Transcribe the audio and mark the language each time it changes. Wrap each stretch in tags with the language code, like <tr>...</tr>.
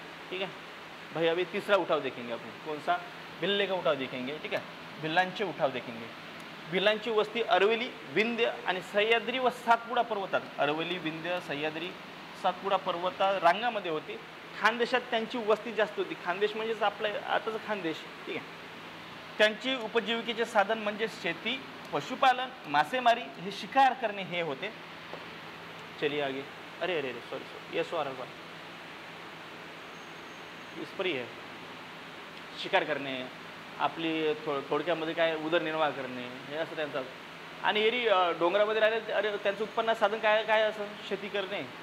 <hi>ठीक है भाई, अभी तीसरा उठाव देखेंगे अपन. कौन सा? भिल्ले का उठाव देखेंगे. ठीक है,</hi> <mr>भिल्लांचे उठाव देखेंगे. भिल्लांची वस्ती अरवली, विंध्य आणि सह्याद्री व सातपुडा पर्वतात, अरवली, विंध्य, सह्याद्री, सातपुडा पर्वता रांगामध्ये होती. खानदेशात त्यांची वस्ती जास्त होती. खानदेश म्हणजेच आपलं आताचं खानदेश. ठीक आहे. त्यांची उपजीविकेचे साधन म्हणजे शेती, पशुपालन, मासेमारी, हे शिकार करणे हे होते.</mr> <hi>चलिए आगे. अरे अरे अरे सॉरी, ये सो आ रहा इस पर ही है.</hi> <mr>शिकार करणे, आपली थोडक्यामध्ये काय उदरनिर्वाह करणे, हे असं त्यांचं. आणि एरी डोंगरामध्ये राहिले, अरे त्यांचं उत्पन्न साधन काय काय असं? शेती करणे.</mr>